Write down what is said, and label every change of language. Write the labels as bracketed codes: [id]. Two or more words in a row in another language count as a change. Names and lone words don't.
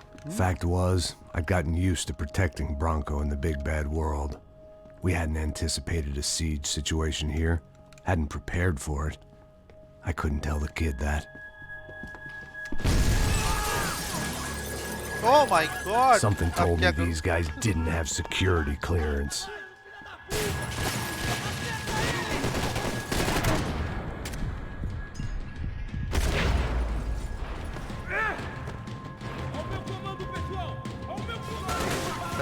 [en] Fact was, I'd gotten used to protecting Bronco in the big bad world. We hadn't anticipated a siege situation here, hadn't prepared for it. I couldn't tell the kid that. Oh my god! Something [hi] अब [en] told me [hi] क्या करूं? [en] these guys didn't have security clearance. [pt] Ao meu comando, pessoal! Ao meu comando!